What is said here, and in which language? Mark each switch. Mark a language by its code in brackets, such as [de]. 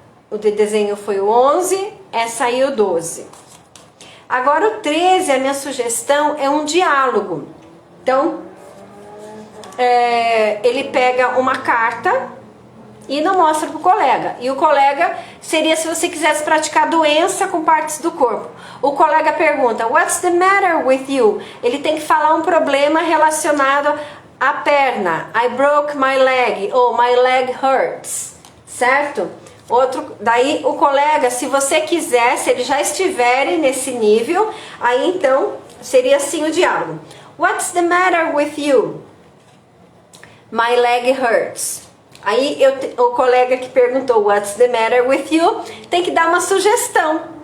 [pt] O de desenho foi o 11, essa aí o 12. Agora o 13, a minha sugestão é um diálogo. Então, ele pega uma carta e não mostra para o colega. E o colega seria se você quisesse praticar doença com partes do corpo. O colega pergunta, [en] what's the matter with you? [pt] Ele tem que falar um problema relacionado à perna. [en] I broke my leg, ou my leg hurts, certo? [pt] Daí o colega, se você quiser, se ele já estiver nesse nível, aí então seria assim o diálogo. [en] What's the matter with you? My leg hurts. [pt] Aí o colega que perguntou [en] what's the matter with you [pt] tem que dar uma sugestão.